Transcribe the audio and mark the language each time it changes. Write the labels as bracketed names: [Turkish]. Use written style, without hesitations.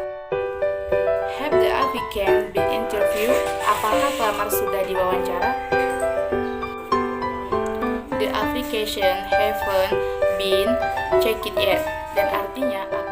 [English] Have the applicant been interviewed? [Indonesian] Apakah pelamar sudah diwawancara? [English] The application haven't been checked yet, dan artinya